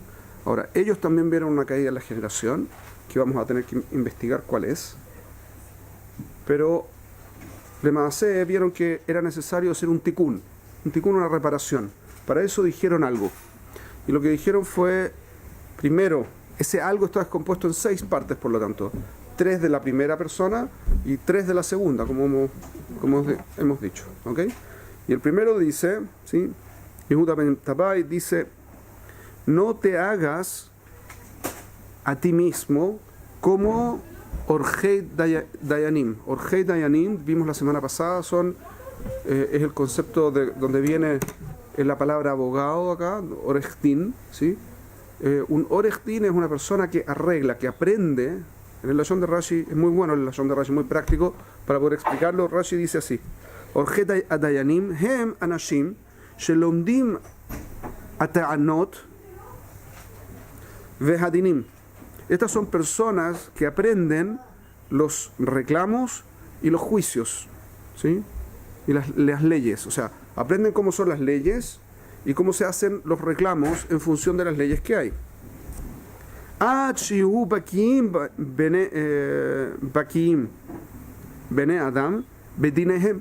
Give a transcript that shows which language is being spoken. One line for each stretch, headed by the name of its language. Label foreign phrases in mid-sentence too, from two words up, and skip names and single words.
Spanish: Ahora, ellos también vieron una caída en la generación, que vamos a tener que investigar cuál es, pero de Maaseh vieron que era necesario hacer un tikkun, una reparación. Para eso dijeron algo, y lo que dijeron fue, primero, ese algo está descompuesto en 6 partes, por lo tanto, 3 de la primera persona y 3 de la segunda, como hemos dicho. ¿Okay? Y el primero dice, ¿sí? Yehuda ben Tabai dice: no te hagas a ti mismo como
Hebrew: עורכי הדיינים. עורכי הדיינים,
Spanish: vimos la semana pasada, es el concepto de donde viene la palabra abogado acá, Orejdin, ¿sí? Un Orejdin es una persona que arregla, que aprende. En el lashon de Rashi es muy bueno, el lashon de Rashi muy práctico para poder explicarlo. Rashi dice así:
Hebrew: עורכי הדיינים הם אנשים שלומדים הטענות והדינים.
Spanish: Estas son personas que aprenden los reclamos y los juicios, ¿sí? Y las leyes, o sea, aprenden cómo son las leyes y cómo se hacen los reclamos en función de las leyes que hay.
Hebrew: בני אדם בדיניהם.